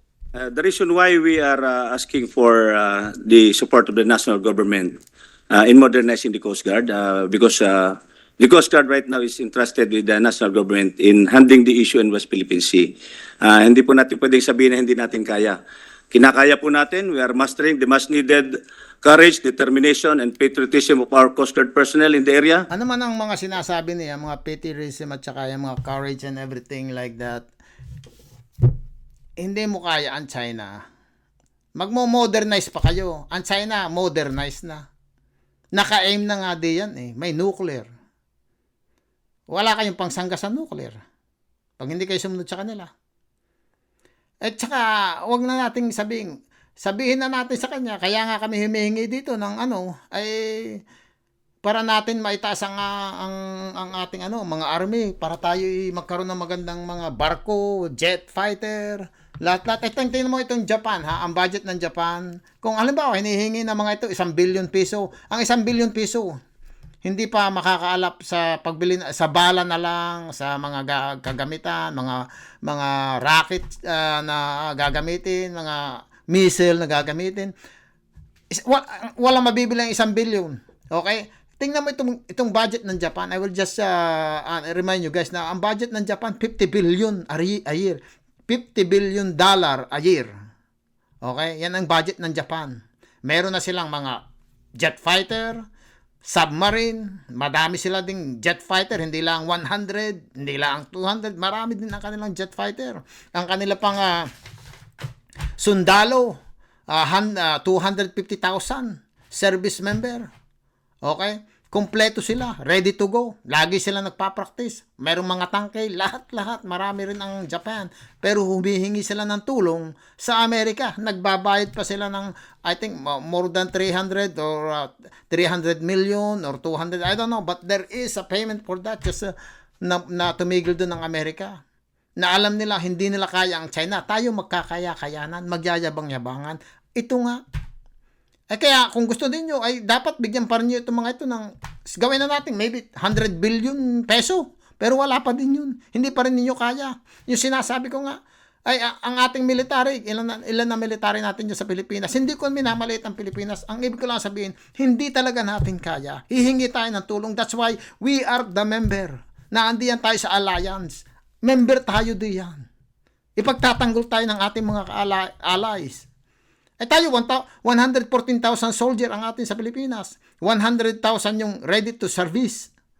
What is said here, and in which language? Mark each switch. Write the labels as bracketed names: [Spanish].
[English] The reason why we are asking for the support of the national government in modernizing the Coast Guard, because the Coast Guard right now is entrusted with the national government in handling the issue in West Philippine Sea. [Filipino] Hindi po natin pwedeng sabihin na hindi natin kaya. Kinakaya po natin. [English] We are mastering the much needed courage, determination, and patriotism of our Coast Guard personnel in the area. [Filipino] Ano man ang mga sinasabi niya, mga patriotism at saka yung mga [English] courage and everything like that, [Filipino] hindi mo kaya ang China. Magmo-modernize pa kayo. Ang China, modernize na. Naka-aim na nga di yan eh. May nuclear. Wala kayong pangsangga sa nuclear. Pag hindi kayo sumunod sa kanila. At saka, wag na nating sabihin na natin sa kanya, kaya nga kami humihingi dito ng ay para natin maitaas ang ating mga army, para tayo magkaroon ng magandang mga barko, jet fighter, lahat. Tingnan mo itong Japan, ang budget ng Japan. Kung halimbawa, hinihingi ng mga ito, 1 billion piso. Ang 1 billion piso, hindi pa makakaalap sa pagbili sa bala na lang, sa mga kagamitan, mga rocket na gagamitin, mga missile na gagamitin. Walang mabibili ang 1 billion. Okay? Tingnan mo itong budget ng Japan. [English] I will just remind you guys [Filipino] na ang budget ng Japan [English] 50 billion a year. 50 billion dollar a year. Okay? [Filipino] Yan ang budget ng Japan. Meron na silang mga jet fighter, submarine, madami sila ding jet fighter, hindi lang 100, hindi lang 200, marami din ang kanilang jet fighter. Ang kanila pang sundalo, 250,000 service member. Okay? Kompleto sila, [English] ready to go. [Filipino] Lagi sila nagpa-practice. Merong mga tangke, lahat, marami rin ang Japan. Pero humihingi sila ng tulong sa Amerika. Nagbabayad pa sila ng, [English] I think, more than 300 or 300 million or 200, I don't know. But there is a payment for that just [Filipino] na tumigil doon ng Amerika. Na alam nila, hindi nila kaya ang China. Tayo magkakaya-kayanan, magyayabang-yabangan. Ito nga. Kaya kung gusto niyo ay dapat bigyan pa rin niyo itong mga ito ng gawin na natin maybe 100 billion peso. Pero wala pa din yun. Hindi pa rin ninyo kaya. Yung sinasabi ko nga, ay ang ating military, ilan na military natin dyan sa Pilipinas. Hindi ko minamaliit ang Pilipinas. Ang ibig ko lang sabihin, hindi talaga natin kaya. Hihingi tayo ng tulong. [English] That's why we are the member. [Filipino] Naandiyan tayo sa alliance. Member tayo diyan. Ipagtatanggol tayo ng ating mga allies. Tayo, 114,000 soldier ang atin sa Pilipinas. 100,000 yung ready to service.